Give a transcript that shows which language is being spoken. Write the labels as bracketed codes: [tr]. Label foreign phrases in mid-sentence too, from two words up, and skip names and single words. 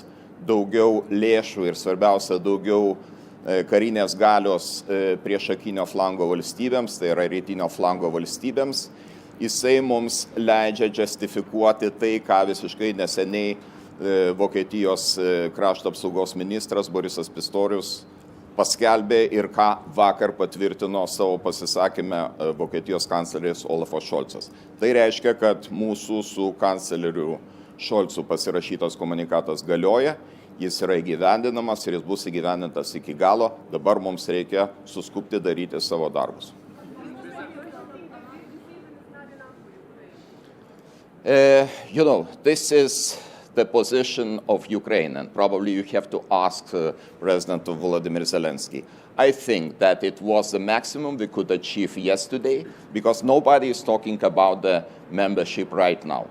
[lt] daugiau lėšų ir svarbiausia daugiau karinės galios priešakinio flango valstybėms, tai yra rytinio flango valstybėms, jisai mums leidžia justifikuoti tai, ką visiškai neseniai Vokietijos krašto apsaugos ministras Borisas Pistorius paskelbė ir ką vakar patvirtino savo pasisakymę Vokietijos kancleris Olafas Šolcas. Tai reiškia, kad mūsų su kancleriu Šolcu pasirašytas komunikatas galioja, jis yra įgyvendinamas ir jis bus įgyvendintas iki galo. Dabar mums reikia suskubti daryti savo darbus. [en] This is the position of Ukraine, and probably you have to ask President Volodymyr Zelensky. I think that it was the maximum we could achieve yesterday, because nobody is talking about the membership right now.